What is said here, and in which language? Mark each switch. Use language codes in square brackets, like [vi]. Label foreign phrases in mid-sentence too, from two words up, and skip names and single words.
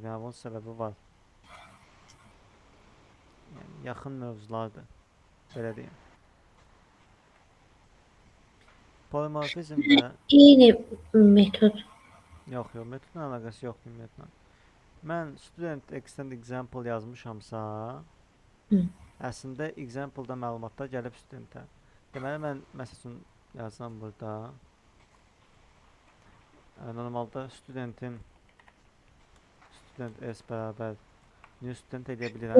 [az] Yəni bunun səbəbi var. Yəni yaxın mövzulardır. Belə deyim. Polymorfizm də Eyni metod. Yox, metodun əlaqəsi yoxdur ümumiyyətlə. Mən [en] student extend example [az] yazmışamsa, əslində example-da məlumatlar gəlib studentə. Deməli, mən məsələn yazsam burada, normalda student s bərabər [en] new student [az] edə bilirəm.